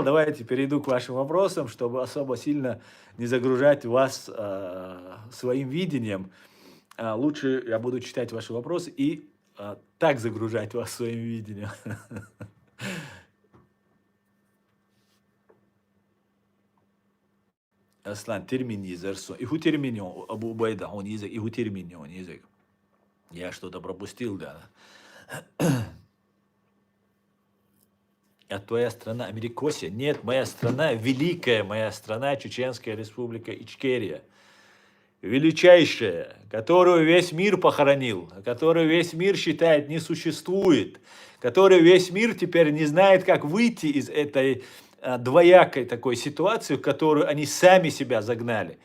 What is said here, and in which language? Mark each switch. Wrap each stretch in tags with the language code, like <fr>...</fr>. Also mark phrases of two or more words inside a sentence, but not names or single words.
<ru>Давайте перейду к вашим вопросам, чтобы особо сильно не загружать вас своим видением. Лучше я буду читать ваши вопросы и так загружать вас своим видением. Аслан, термини зарсо. Иху терминьон, Абу Убайда, он язык, иху терминьон язык. Я что-то пропустил, да. А твоя страна Америкосия? Нет, моя страна, великая моя страна, Чеченская Республика Ичкерия. Величайшая, которую весь мир похоронил, которую весь мир считает не существует, которую весь мир теперь не знает, как выйти из этой двоякой такой ситуации, в которую они сами себя загнали.</ru>